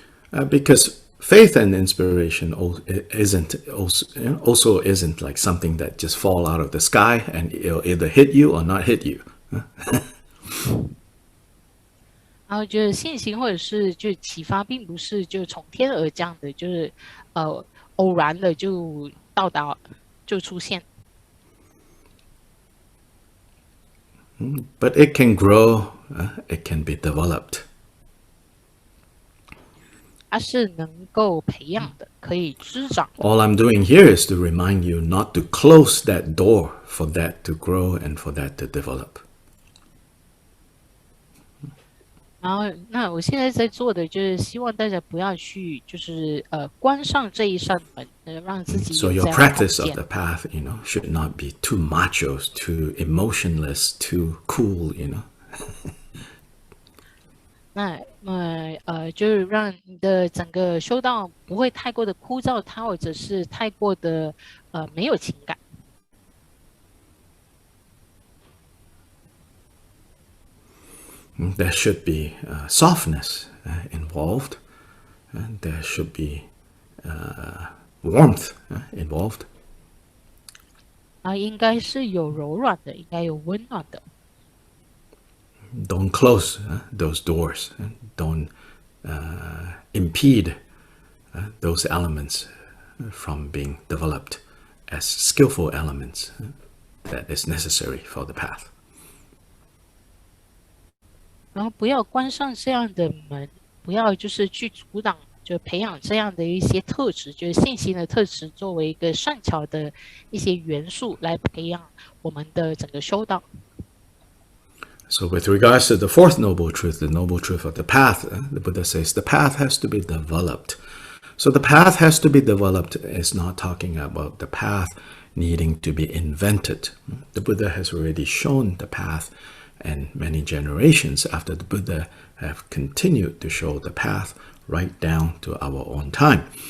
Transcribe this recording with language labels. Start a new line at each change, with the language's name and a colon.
English: Because faith and inspiration also isn't like something that just fall out of the sky and it'll either hit you or not hit you.
Chinese: 然后就是信心或者是就启发，并不是就从天而降的，就是偶然的就到达就出现。
English: But it can grow, it can be developed.
Chinese: 它是能够培养的，可以滋长。
English: All I'm doing here is to remind you not to close that door for that to grow and for that to develop.
Chinese: 然后，那我现在在做的就是希望大家不要去，就是关上这一扇门，让自己
English: So
Chinese: 有
English: your
Chinese: 这样的空
English: practice of
Chinese: 间。
English: the path, should not be too macho, too emotionless, too cool,
Chinese: 就是让你的整个修道不会太过的枯燥，它或者是太过的没有情感。
English: There should be softness involved. There should be warmth involved.
Chinese: 应该是有柔软的，应该有温暖的。
English: Don't close those doors. Don't impede those elements from being developed as skillful elements that is necessary for the path.
Chinese: 然后不要关上这样的门，不要就是去阻挡，就培养这样的一些特质，就是信心的特质，作为一个善巧的一些元素来培养我们的整个修道。
English: So with regards to the fourth noble truth, the noble truth of the path, the Buddha says the path has to be developed. So the path has to be developed is not talking about the path needing to be invented. The Buddha has already shown the path, and many generations after the Buddha have continued to show the path right down to our own time.